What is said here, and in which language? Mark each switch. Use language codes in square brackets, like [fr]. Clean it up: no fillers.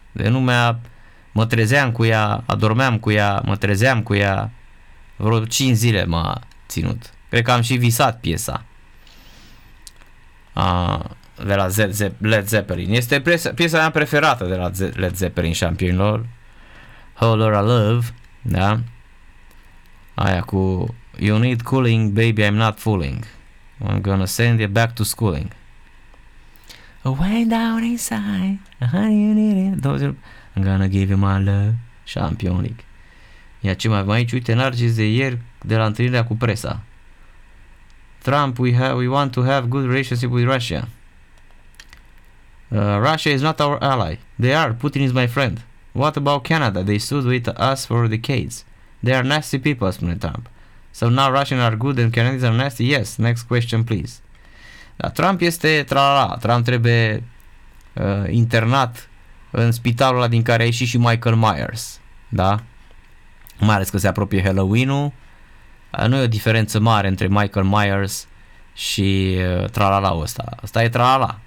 [ro] De numea, mă trezeam cu ea, adormeam cu ea, mă trezeam cu ea. Vreo 5 zile m-a ținut. Cred că am și visat piesa. De la Led Zeppelin. Este piesa mea preferată de la Led Zeppelin, Șampionilor. Howlera Love, da? Aia cu [en] You need cooling, baby, I'm not fooling. I'm gonna send you back to schooling. Way down inside, honey, you need it. I'm gonna give you my love, Champion League. [ro] Ia ce mai avem aici, uite, Narcis de ieri, de la întâlnirea cu presa. [en] Trump, we want to have good relationship with Russia. Russia is not our ally. They are. Putin is my friend. What about Canada? They stood with us for decades. They are nasty people, [ro] spune [en] Trump. So now Russians are good and Canadians are nasty? Yes. Next question, please. [ro] Da, Trump este tra-la-la. Trump trebuie internat în spitalul ăla din care a ieșit și Michael Myers. Da? Mai ales că se apropie Halloween-ul. Nu e o diferență mare între Michael Myers și tralala ăsta. Asta e tralala.